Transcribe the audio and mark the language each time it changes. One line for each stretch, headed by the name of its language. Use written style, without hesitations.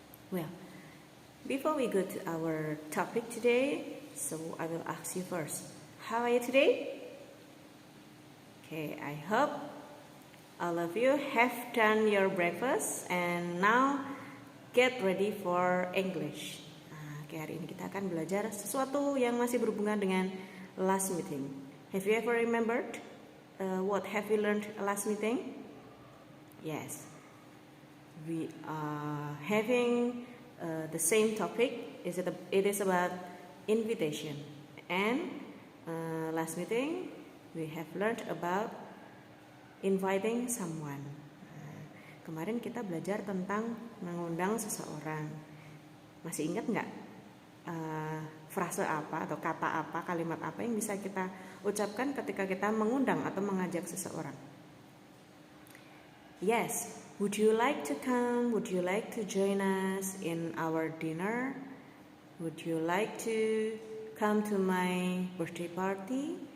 English: Well, before we go to our topic today, so I will ask you first, how are you today? Okay, I hope all of you have done your breakfast and now get ready for English.
Indonesian: Oke, hari ini kita akan belajar sesuatu yang masih berhubungan dengan
English: last meeting. Have you ever remembered what have we learned last meeting? Yes, we are having the same topic. It is about invitation. And last meeting we have learned about inviting someone.
Indonesian: Kemarin kita belajar tentang mengundang seseorang. Masih ingat nggak frase apa atau kata apa, kalimat apa yang bisa kita ucapkan ketika kita mengundang atau mengajak seseorang?
English: Yes, would you like to come? Would you like to join us in our dinner? Would you like to come to my birthday party?